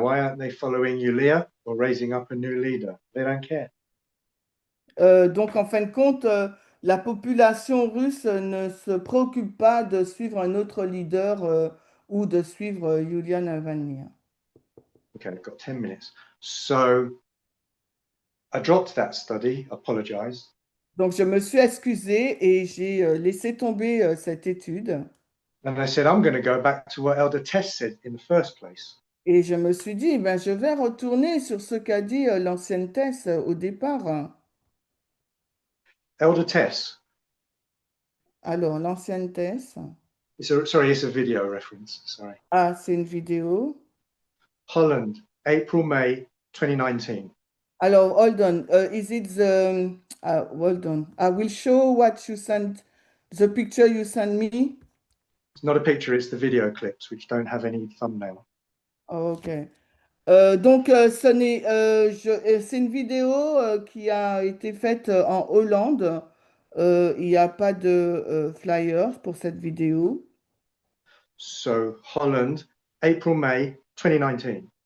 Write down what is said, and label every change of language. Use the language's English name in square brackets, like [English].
[English] Why aren't they following Yulia or raising up a new leader? They don't care. [French] Donc, en fin de compte, la population russe ne se préoccupe pas de suivre un autre leader ou de suivre Yulia Navalny. [English] Okay, I've got 10 minutes. So I dropped that study, apologized. [French] Donc, je me suis excusée et j'ai laissé tomber cette étude. [English] And I said, I'm going to go back to what Elder Tess said in the first place. [French] Et je me suis dit, ben, je vais retourner sur ce qu'a dit l'ancienne Thèse au départ. [English] Elder Tess, [French] Alors, l'ancienne Thèse. [English] sorry, it's a video reference. Sorry. [French] Ah, c'est une vidéo. [English] Holland, April, May 2019. Alors, hold on. Is it the... hold on. I will show what you sent, the picture you sent me. It's not a picture, it's the video clips, which don't have any thumbnail. Oh, OK. [French] Donc, c'est une vidéo qui a été faite en Hollande. Il n'y a pas de flyers pour cette vidéo. [English] So Holland, April, May 2019.